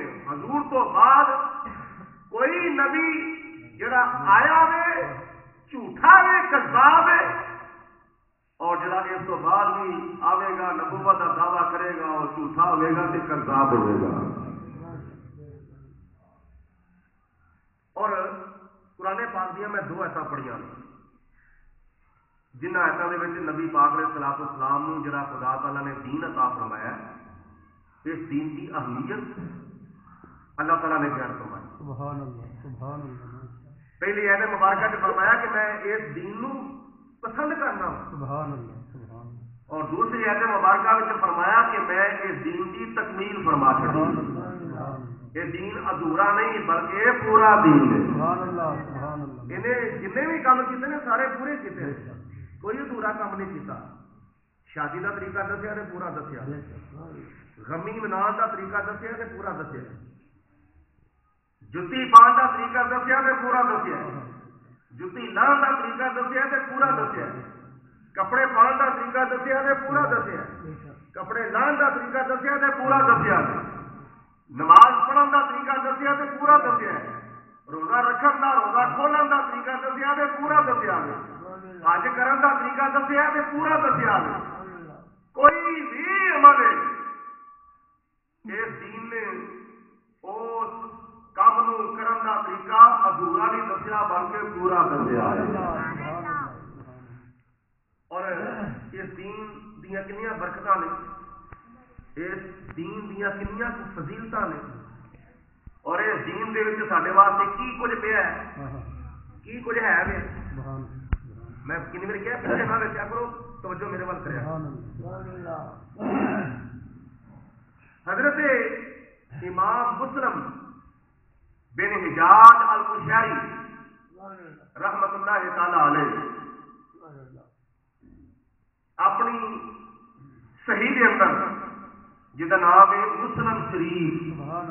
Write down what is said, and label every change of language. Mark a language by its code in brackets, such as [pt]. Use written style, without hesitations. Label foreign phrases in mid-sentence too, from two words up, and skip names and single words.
[ur] حضور تو بعد کوئی نبی جڑا آیا وے جھوٹا وے کذاب ہے، اور جڑا اس تو بعد بھی آئے گا نبوت کا دعویٰ کرے گا اور جھوٹا ہوئے گا تو کذاب ہوئے گا. اور قرآن پاک دیا میں 2 آیتاں پڑھیاں جنہ آیتوں کے نبی پاک علیہ الصلوۃ والسلام نو جڑا خدا تعالیٰ نے دین عطا فرمایا ہے، اس دین کی اہمیت اللہ تعالیٰ نے بیان فرمائی. [ar] سبحان اللہ سبحان اللہ. [ur] پہلی آیت مبارکہ نے فرمایا کہ میں اس دین نو پسند کرنا ہوں. [ar] سبحان اللہ سبحان اللہ. [ur] اور دوسری آیت مبارکہ میں فرمایا کہ میں اس دین کی تکمیل فرما چڑھی. یہ دین ادھورا نہیں بلکہ پورا دین ہے. [ar] سبحان اللہ سبحان اللہ. [pa] انہیں جن بھی کام کیتے نے سارے پورے کیتے، کوئی ادھورا کام نہیں کیتا۔ شادی کا طریقہ دسیا تے پورا دسیا، غمی منان کا طریقہ دسیا تے پورا دسیا، جتی پان کا طریقہ دسیا تے پورا دسیا، جتی لان کا طریقہ دسیا تے پورا دسیا، کپڑے پان کا طریقہ دسیا تے پورا دسیا، کپڑے لان کا طریقہ دسیا تے پورا دسیا، نماز پڑھن کا طریقہ دسیا تے پورا دسیا، روزہ رکھن کا روزہ کھولن کا طریقہ دسیا تے پورا دسیا، حج کرن کا طریقہ دسیا تے پورا دسیا۔ کوئی بھی عمل اس دین نے اس کام نو کرن کا طریقہ ادھورا نہیں دسیا بلکہ پورا دسیا۔ اور اس دین دیا کنیاں برکتاں نے، اس دین دیا کنیاں فضیلتاں نے، اور اس دین دے وچ ساڈے واسطے کی کچھ پیا ہے، کی کچھ ہے وے۔ میں کنی بار کیا پیچھے نہ رکھیا کرو، توجہ میرے وال کریا۔ [ur] حضرت امام مسلم بن حجاج القشیری رحمت اللہ تعالی علیہ اپنی صحیح کے اندر جہاں نام ہے مسلم شریف،